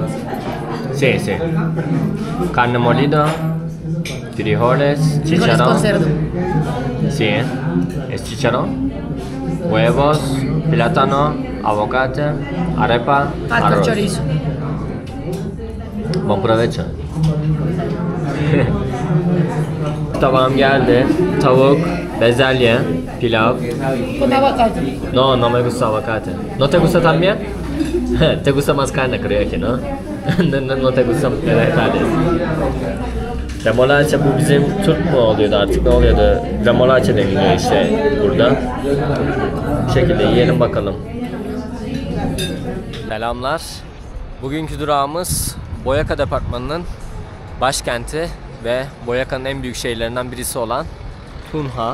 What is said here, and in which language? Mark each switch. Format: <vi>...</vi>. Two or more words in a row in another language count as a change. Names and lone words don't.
<es>Sí, sí. Carne molida, frijoles, Frijoles chicharrón. con cerdo. Sí, es chicharrón. Huevos, plátano, aguacate, arepa, Pasta arroz. chorizo. Buen provecho.</es> <tr>Tabağım geldi. Tavuk, bezelye, pilav.</tr> <es>Con aguacate. No, no me gusta aguacate. ¿No te gusta también? Te gusta más carne, creo que, ¿no? No te gustan vegetarian.</es> <tr>Remolacha bu bizim Türk mü oluyordu artık ne oluyordu? Remolacha deniliyor işte burada. Bu şekilde yiyelim bakalım. Selamlar. Bugünkü durağımız Boyaca Departmanı'nın başkenti ve Boyaca'nın en büyük şehirlerinden birisi olan Tunja.</tr>